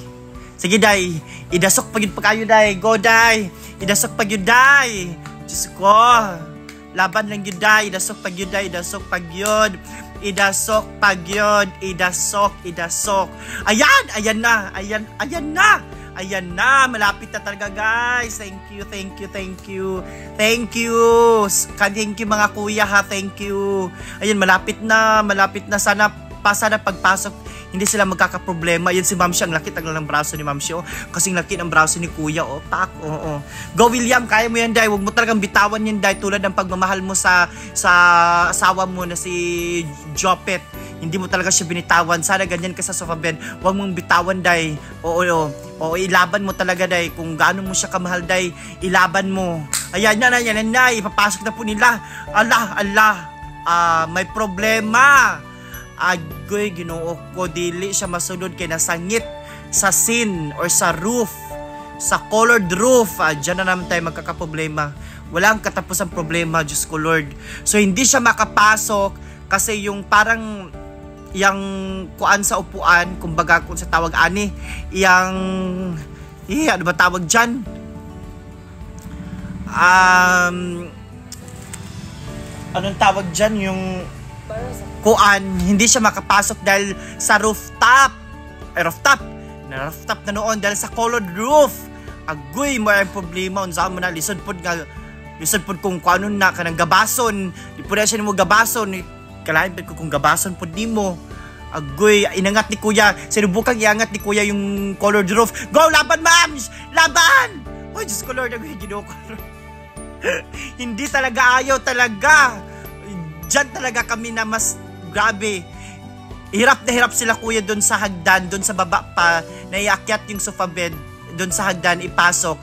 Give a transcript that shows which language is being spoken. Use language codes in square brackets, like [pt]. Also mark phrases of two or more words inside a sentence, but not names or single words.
[ceb] Sige day, idasok pag yun pa kayo day. Go day, idasok pag yun day. [tl] Diyos ko, laban lang yun day. Idasok pag yun day, idasok pag yun. Idasok. Ayan na. Ayan na, malapit na talaga guys. [en] Thank you. Thank you mga kuya ha, thank you. [tl] Ayan, malapit na. Sana pagpasok hindi sila magkakaproblema. Yan si Ma'am Shi, ang laki ng braso ni Ma'am Shi, oh. Kasing laki ng braso ni Kuya, oh. Tak, oh. Go William, kaya mo yan, Day. Huwag mo talagang bitawan yan, Day. Tulad ng pagmamahal mo sa asawa mo na si Jopet. Hindi mo talaga siya binitawan. Sana ganyan ka sa sofa bed. Huwag mong bitawan, Day. Oo, ilaban mo talaga, Day. Kung gaano mo siya kamahal, Day, ilaban mo. Ayan na, ipapasok na po nila. Allah, may problema. [ceb] Agoy, Ginoo ko, dili siya masulod kay nasangit sa sin or sa roof, sa [en] colored roof. [tl] Diyan na naman tayo magkakaproblema. Walang katapusang problema, Diyos ko Lord. So hindi siya makapasok kasi yung parang yang kuan sa upuan, kumbaga kung sa tawag ani, ano ba tawag dyan? Anong tawag dyan? Yung kuan, hindi siya makapasok dahil sa rooftop na noon dahil sa [en] colored roof. [ceb] Agoy, may problema unsa mo na lisod pod kung kuanon na kanang gabason, di pud siya nimo gabason, kalahin pud kung gabason pod nimo. Agoy, [tl] inangat ni Kuya, sinubukan iangat ni Kuya yung [en] colored roof. [tl] Go, laban ma'am, laban. Oh Diyos ko Lord, [ceb] agoy, Ginoo ko. [tl] Hindi talaga, ayaw talaga. Diyan talaga kami na mas grabe. Hirap na hirap sila Kuya doon sa hagdan, doon sa baba pa, naiakyat yung sofa bed, doon sa hagdan ipasok.